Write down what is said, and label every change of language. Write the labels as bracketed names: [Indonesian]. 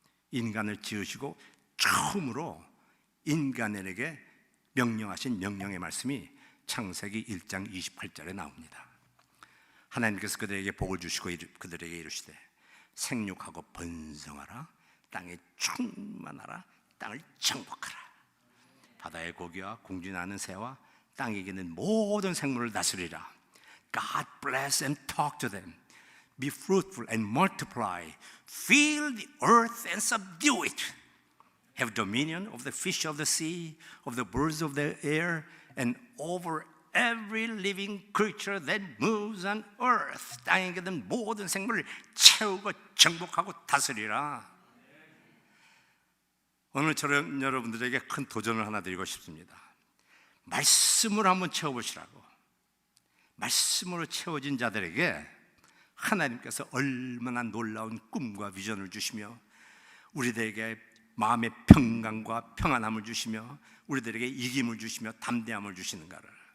[Korean] 인간을 지으시고 처음으로 인간에게 명령하신 명령의 말씀이 창세기 1장 28절에 나옵니다. 하나님께서 그들에게 복을 주시고 그들에게 이르시되 생육하고 번성하라, 땅에 충만하라. 땅을 정복하라. 바다의 고기와 공진하는 새와 땅에 있는 모든 생물을 다스리라. [English] God bless and talk to them. Be fruitful and multiply. Fill the earth and subdue it. Have dominion of the fish of the sea, of the birds of the air, and over every living creature that moves on earth. [Korean] 땅에 있는 모든 생물을 채우고 정복하고 다스리라. 오늘 저는 여러분들에게 큰 도전을 하나 드리고 싶습니다. 말씀으로 한번 채워보시라고. 말씀으로 채워진 자들에게 하나님께서 얼마나 놀라운 꿈과 비전을 주시며 우리들에게 마음의 평강과 평안함을 주시며 우리들에게 이김을 주시며 담대함을 주시는가를.